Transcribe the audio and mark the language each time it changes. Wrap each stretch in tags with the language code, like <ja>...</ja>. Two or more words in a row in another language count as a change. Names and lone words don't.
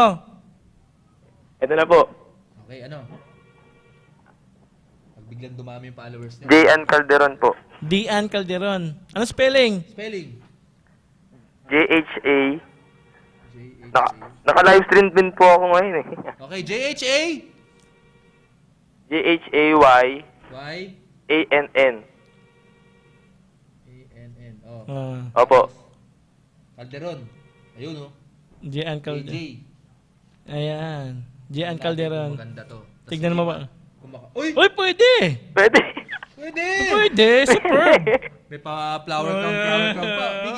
<tl>Ito na po. Okay, ano? Pag biglang dumami yung followers niya. J.N. Calderon po. Dian Calderon. Ano spelling? Spelling. J-H-A. Naka-livestream din po ako ngayon eh. Okay, J-H-A. J-H-A-Y. Y. A-N-N. A-N-N. Oh. Opo. Calderon. Ayun oh. Dian AJ. Calderon. Ayan. Dian Calderon. Maganda to. Tas Tignan mo ba? Uy! Uy, pwede! Pwede. Pwede! Pwede, superb! May pa-</tl> <en>flower crown</en> <tl>pa. Biggie,</tl>